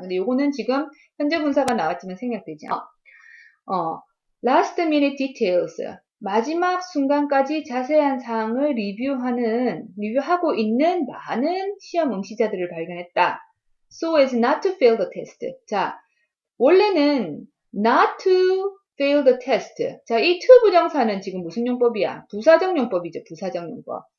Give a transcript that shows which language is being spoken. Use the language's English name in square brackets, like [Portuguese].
[Korean] 근데 요거는 지금 현재 분사가 나왔지만 생략되지 않아. [English] last minute details. [Korean] 마지막 순간까지 자세한 사항을 리뷰하고 있는 많은 시험 응시자들을 발견했다. [English] So as not to fail the test. [Korean] 자, 원래는 [English] not to fail the test. [Korean] 자, 이 to 부정사는 지금 무슨 용법이야? 부사적 용법이죠. 부사적 용법.